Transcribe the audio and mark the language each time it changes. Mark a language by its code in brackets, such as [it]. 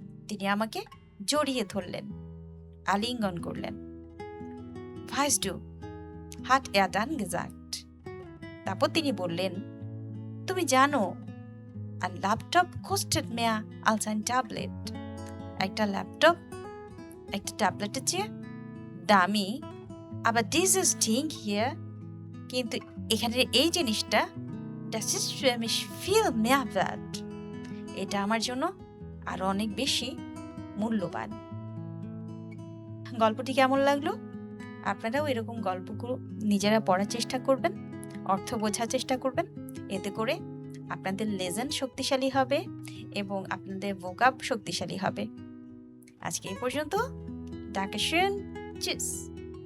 [bn] তিনি আমাকে জড়িয়ে ধরলেন, আলিঙ্গন করলেন। [de] Weißt du, hat er dann gesagt. [bn] তারপর তিনি বললেন, তুমি জানো, [de] ein Laptop kostet mehr als ein Tablet. [bn] একটা ল্যাপটপ একটা ট্যাবলেটের চেয়ে দামি, [de] aber dieses Ding hier, [bn] কিন্তু এখানে এই জিনিসটা, [de] das ist für mich viel mehr wert. [bn] এটা আমার জন্য আরো অনেক বেশি মূল্যবান। গল্পটি কেমন লাগলো? আপনারাও এরকম গল্পগুলো নিজেরা পড়ার চেষ্টা করবেন, অর্থ বোঝার চেষ্টা করবেন। এতে করে আপনাদের লেসন শক্তিশালী হবে এবং আপনাদের ভোকাব শক্তিশালী হবে। আজকে এই পর্যন্ত। [de] Dankeschön. Tschüss.